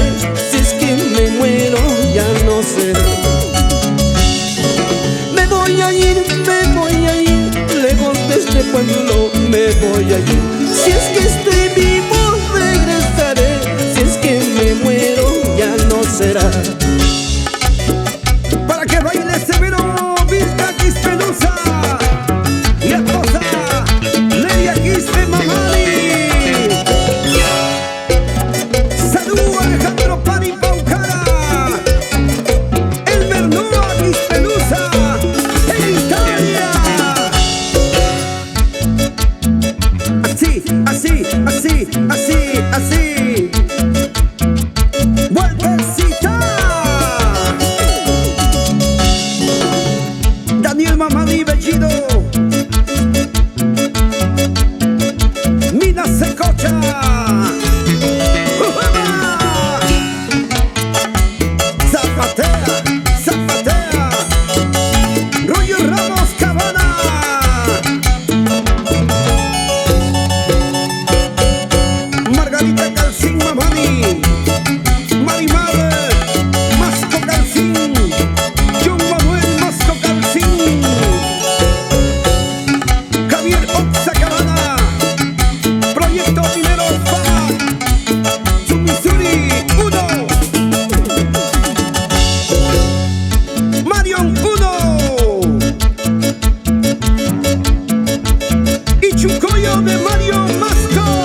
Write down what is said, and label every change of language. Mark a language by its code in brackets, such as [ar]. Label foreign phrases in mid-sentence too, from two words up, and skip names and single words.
[es] Si es que me muero, ya no sé. Me voy a ir, lejos de este pueblo, me voy a ir. Si es que estoy vivo, regresaré. Si es que me muero, ya no será. para que baile Severo, Vilca Quispelusa y esposa Leia Quispe Mamani. Salud Alejandro Pani Paucara, el Bernúa Quispelusa en Italia. Así, así, así, así, así. Vueltecita. Daniel Mamani Bellido, Mina Secocha, ¡Ujuma! Zapatea, zapatea, Rollo Ramos Cabana, Margarita Calcín Mamani, Marimar Masco Calcín, John Manuel Masco Calcín, Javier Oxa Cabana, Proyecto Minero Fama, Sumisuri 1, Marion 1 y Chucoyo de Mario Masco.